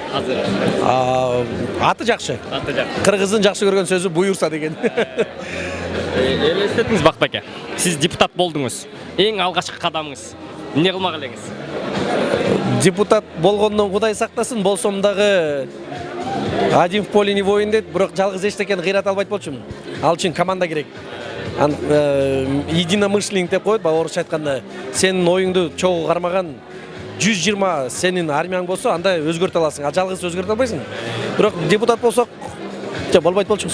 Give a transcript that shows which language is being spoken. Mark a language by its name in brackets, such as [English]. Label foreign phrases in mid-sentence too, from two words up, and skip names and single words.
[Kyrgyz] Азыр Аты жакшы. аты жак. Кыргыздын жакшы көргөн сөзү буюрса деген. Элестетиңиз Бакыт аке. Сиз депутат болдуңуз. Эң алгачкы кадамыңыз эмне кылмак элеңиз? Депутат болгондон Кудай сактасын, болсом дагы [Russian] один в поле не воин [Kyrgyz] дейт, бирок жалгыз эчтекени кыйрата албайт болчумун. Ал үчүн команда керек. Единомышленник деп коет, орусча айтканда, сенин оюңду чогуу кармаган 120 сенин армияң болсо, анда өзгөртө аласың. А жалгыз өзгөртө албайсың. Бирок депутат болсок, болбойт болчубуз.